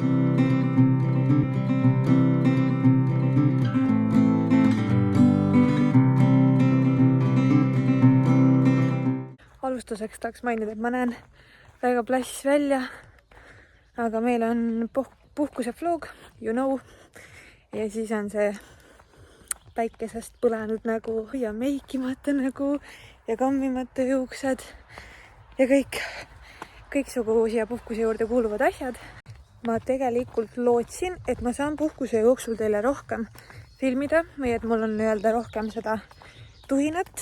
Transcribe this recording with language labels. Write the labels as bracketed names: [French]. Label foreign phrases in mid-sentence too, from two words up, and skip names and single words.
[Estonian] Alustuseks tahaks mainida, et ma näen väga plassis välja, aga meil on puhkuse vlog, [English] you know, [Estonian] ja siis on see päikesest põlenud nägu ja meikimata nägu ja kammimata juuksed ja kõiksugu siia puhkuse juurde kuuluvad asjad. Ma tegelikult lootsin, et ma saan puhkuse jooksul teile rohkem filmida või et mul on öelda rohkem seda tuhinat.